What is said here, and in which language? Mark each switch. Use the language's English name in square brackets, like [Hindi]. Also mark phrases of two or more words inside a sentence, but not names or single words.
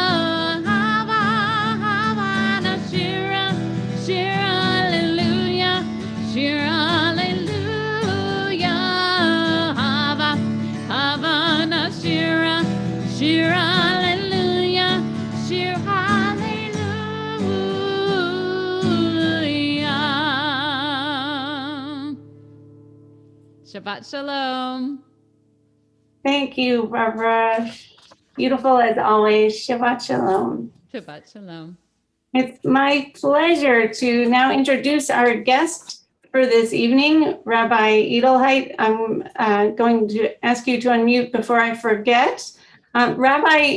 [Hebrew] הבה נשירה, שיר הללויה, שיר הללויה. הבה נשירה, שיר הללויה, שיר הללויה. שבת שלום. [English] Thank you, Barbara. Beautiful as always. [Hebrew] שבת שלום. שבת שלום. [English] It's my pleasure to now introduce our guest for this evening, Rabbi Edelheit. I'm going to ask you to unmute before I forget.